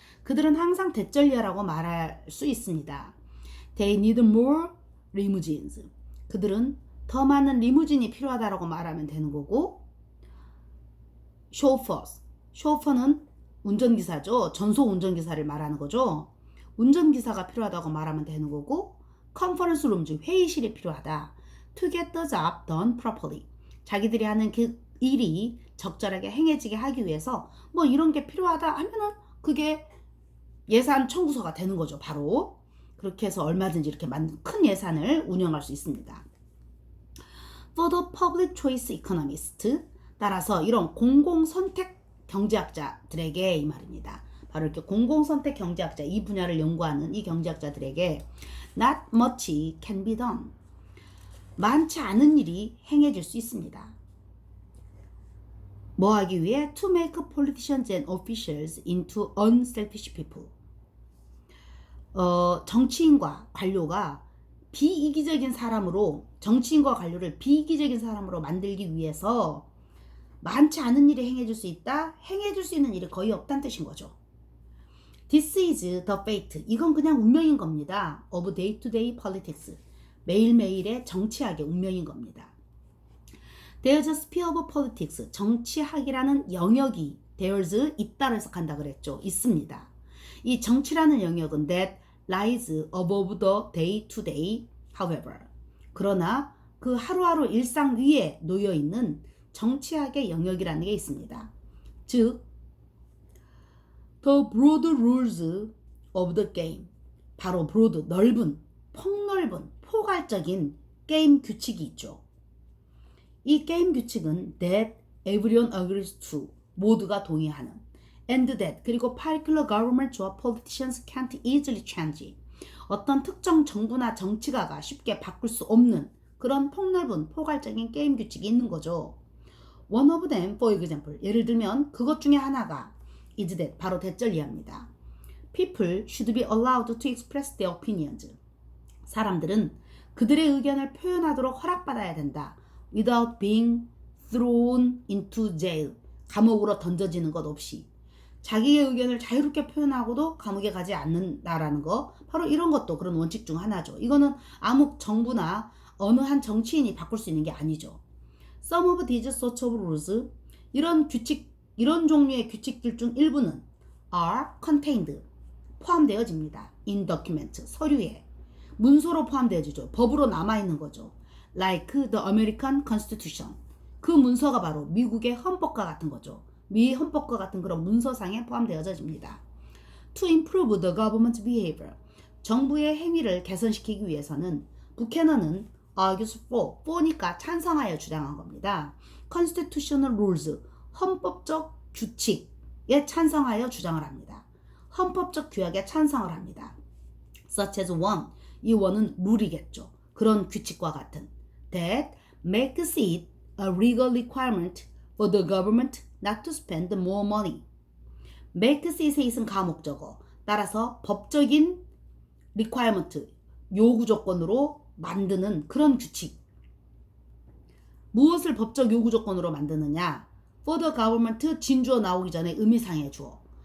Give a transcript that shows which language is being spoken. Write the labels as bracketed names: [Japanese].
[Korean] 그들은 항상 대절리하라고 말할 수 있습니다. [English] They need more limousines. [Korean] 그들은 더 많은 리무진이 필요하다라고 말하면 되는 거고 chauffeurs. chauffeur는 운전기사죠. 전속 운전기사를 말하는 거죠. 운전기사가 필요하다고 말하면 되는 거고 conference rooms, 회의실이 필요하다. [English] To get the job done properly. [Korean] 자기들이 하는 그 일이 적절하게 행해지게 하기 위해서 뭐 이런 게 필요하다 하면은 그게 예산 청구서가 되는 거죠. 바로. 그렇게 해서 얼마든지 이렇게 큰 예산을 운영할 수 있습니다. [English] For the public choice economist. [Korean] 따라서 이런 공공선택 경제학자들에게 이 말입니다. 바로 이렇게 공공선택 경제학자 이 분야를 연구하는 이 경제학자들에게 [English] not much can be done. [Korean] 많지 않은 일이 행해질 수 있습니다. 뭐 하기 위해? [English] To make politicians and officials into unselfish people. [Korean] 정치인과 관료가 비이기적인 사람으로 정치인과 관료를 비이기적인 사람으로 만들기 위해서 많지 않은 일이 행해질 수 있다. 행해질 수 있는 일이 거의 없다는 뜻인 거죠. [English] This is the fate. [Korean] 이건 그냥 운명인 겁니다. [English] Of day-to-day politics. [Korean] 매일매일의 정치학의 운명인 겁니다. [English] There's a sphere of politics. [Korean] 정치학이라는 영역이 there's 있다로 해석한다 그랬죠. 있습니다. 이 정치라는 영역은 [English] that lies above the day-to-day. However. [Korean] 그러나 그 하루하루 일상 위에 놓여있는 정치학의 영역이라는 게 있습니다. [English] 즉 The broad rules of the game. [Korean] 바로 broad, 넓은, 폭넓은, 포괄적인 게임 규칙이 있죠. 이 게임 규칙은 [English] that everyone agrees to. [Korean] 모두가 동의하는. [English] And that. 그리고 particular government or politicians can't easily change. [Korean] 어떤 특정 정부나 정치가가 쉽게 바꿀 수 없는 그런 폭넓은, 포괄적인 게임 규칙이 있는 거죠. [English] One of them, for example. [Korean] 예를 들면 그것 중에 하나가 [English] is that. [Korean] 바로 대절리합니다. [English] People should be allowed to express their opinions. [Korean] 사람들은 그들의 의견을 표현하도록 허락받아야 된다. [English] Without being thrown into jail. [Korean] 감옥으로 던져지는 것 없이. 자기의 의견을 자유롭게 표현하고도 감옥에 가지 않는다라는 거. 바로 이런 것도 그런 원칙 중 하나죠. 이거는 아무 정부나 어느 한 정치인이 바꿀 수 있는 게 아니죠. [English] Some of these sorts of rules. [Korean] 이런 종류의 규칙들 중 일부는 [English] are contained. [Korean] 포함되어집니다. [English] in document. [Korean] 서류에. 문서로 포함되어지죠. 법으로 남아있는 거죠. [English] Like the American Constitution. [Korean] 그 문서가 바로 미국의 헌법과 같은 거죠. 미 헌법과 같은 그런 문서상에 포함되어집니다. [English] To improve the government behavior. [Korean] 정부의 행위를 개선시키기 위해서는 부캐넌은 [English] argues for [Korean] 니까 찬성하여 주장한 겁니다. [English] Constitutional rules, [Korean] 헌법적 규칙에 찬성하여 주장을 합니다. 헌법적 규약에 찬성을 합니다. [English] Such as one, [Korean] 이 원은 룰이겠죠. 그런 규칙과 같은 [English] that makes it a legal requirement for the government not to spend more money. [Korean] makes it의 it은 가목적어. 따라서 법적인 requirement, 요구 조건으로 만드는 그런 규칙. 무엇을 법적 요구 조건으로 만드느냐? [English] For the government [Korean] 진주어 나오기 전에 의미상의 주어.